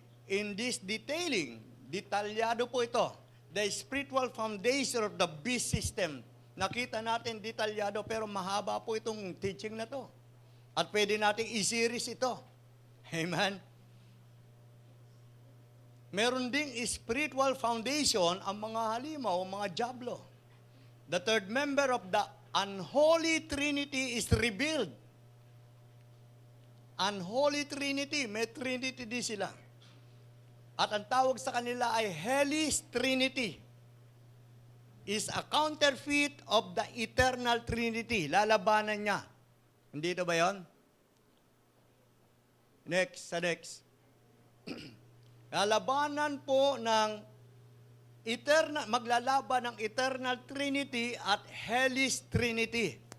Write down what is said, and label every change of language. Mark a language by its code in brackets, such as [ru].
[en] In this detailing, [tl] detalyado po ito. [en] The spiritual foundation of the beast system. [tl] Nakita natin detalyado, pero mahaba po itong teaching na to. At pwede natin i-series ito. Amen? Meron ding spiritual foundation ang mga halimaw, ang mga diablo. [en] The third member of the unholy trinity is revealed. [tl] unholy trinity. May trinity din sila. At ang tawag sa kanila ay hellish trinity. [en] Is a counterfeit of the eternal trinity. [tl] Lalabanan niya. Hindi ito ba yun? [en] Next. [tl] Lalabanan po ng maglalaban ng eternal trinity at hellish trinity.